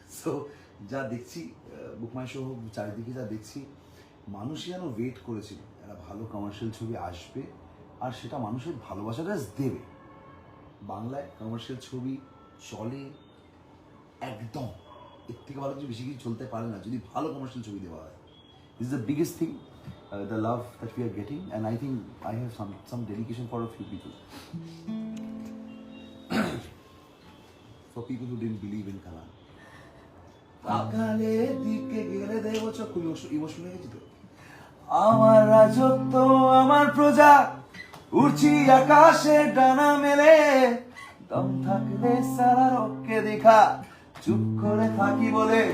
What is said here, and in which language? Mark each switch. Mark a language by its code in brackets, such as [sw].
[bn] So যা দেখছি বুকমাই show হোক, চারিদিকে যা দেখছি, মানুষই যেন ওয়েট করেছিল একটা ভালো কমার্শিয়াল ছবি আসবে, আর সেটা মানুষের ভালোবাসাটা দেবে। বাংলায় কমার্শিয়াল ছবি চলে একদম, এর থেকে ভালো কিছু বেশি কিছু চলতে পারে না যদি ভালো কমার্শিয়াল ছবি দেওয়া হয়। [en] This is the biggest thing, the love that we are getting, and I think I have some dedication for a few people. For people who didn't believe in Kalan. [bn] সকালের দিকে গেলে দেবো চোখ, খুব ইমোশনাল হয়ে গেছি তো। আমার রাজত্ব আমার প্রজা, উড়ছি আকাশে ডানা মেলে, দম থাকলে সারা রককে দেখা, চুপ করে থাকি বলে